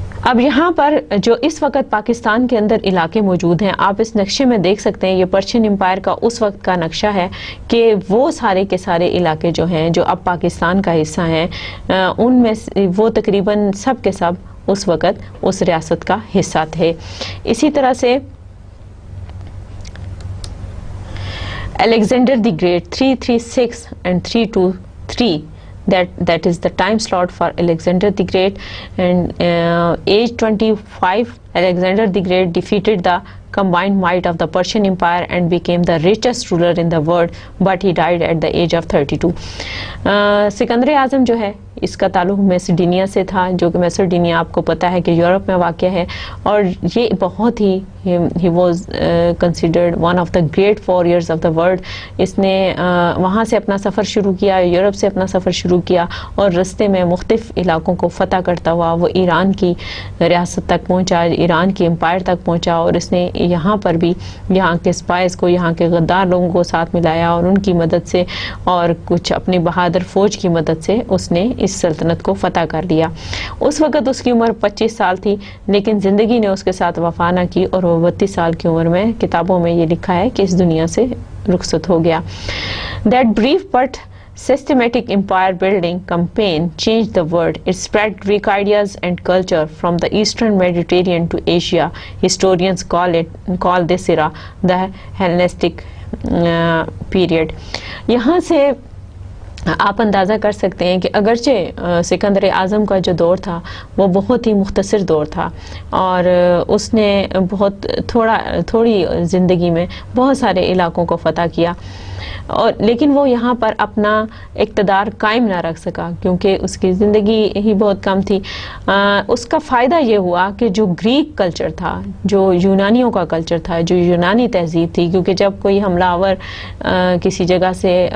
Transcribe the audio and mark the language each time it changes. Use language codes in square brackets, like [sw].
[ur] اب یہاں پر جو اس وقت پاکستان کے اندر علاقے موجود ہیں، آپ اس نقشے میں دیکھ سکتے ہیں، یہ پرشین امپائر کا اس وقت کا نقشہ ہے کہ وہ سارے کے سارے علاقے جو ہیں جو اب پاکستان کا حصہ ہیں، ان میں وہ تقریباً سب کے سب اس وقت اس ریاست کا حصہ تھے. اسی طرح سے [en] Alexander the Great 336 and 323, that is the time slot for Alexander the Great, and age 25 Alexander the Great defeated the combined might of the Persian Empire and became the richest ruler in the world, but he died at the age of 32. [ur] Sikandar اعظم جو ہے اس کا تعلق میسیڈینیا سے تھا، جو کہ میسیڈینیا آپ کو پتہ ہے کہ یورپ میں واقع ہے، اور یہ بہت ہی [en] he was considered one of the great warriors of the world. [ur] اس نے وہاں سے اپنا سفر شروع کیا، یورپ سے اپنا سفر شروع کیا، اور رستے میں مختلف علاقوں کو فتح کرتا ہوا وہ ایران کی ریاست تک پہنچا، ایران کی امپائر تک پہنچا، اور اس نے یہاں پر بھی یہاں کے اسپائز کو، یہاں کے غدار لوگوں کو ساتھ ملایا، اور ان کی مدد سے اور کچھ اپنی بہادر فوج کی مدد سے اس نے اس سلطنت کو فتح کر لیا. اس وقت اس کی عمر 25 سال تھی، لیکن زندگی نے اس کے ساتھ وفا نہ کی، اور وہ 32 سال کی عمر میں کتابوں میں یہ لکھا ہے کہ اس دنیا سے رخصت ہو گیا. [en] That brief but systematic empire building campaign changed the world. It spread Greek ideas and culture from the eastern Mediterranean to Asia. Historians call this era the Hellenistic period. [ur] یہاں سے آپ اندازہ کر سکتے ہیں کہ اگرچہ سکندر اعظم کا جو دور تھا وہ بہت ہی مختصر دور تھا اور اس نے بہت تھوڑی زندگی میں بہت سارے علاقوں کو فتح کیا، اور لیکن وہ یہاں پر اپنا اقتدار قائم نہ رکھ سکا کیونکہ اس کی زندگی ہی بہت کم تھی۔ اس کا فائدہ یہ ہوا کہ جو گریک کلچر تھا، جو یونانیوں کا کلچر تھا، جو یونانی تہذیب تھی، کیونکہ جب کوئی حملہ آور کسی جگہ سے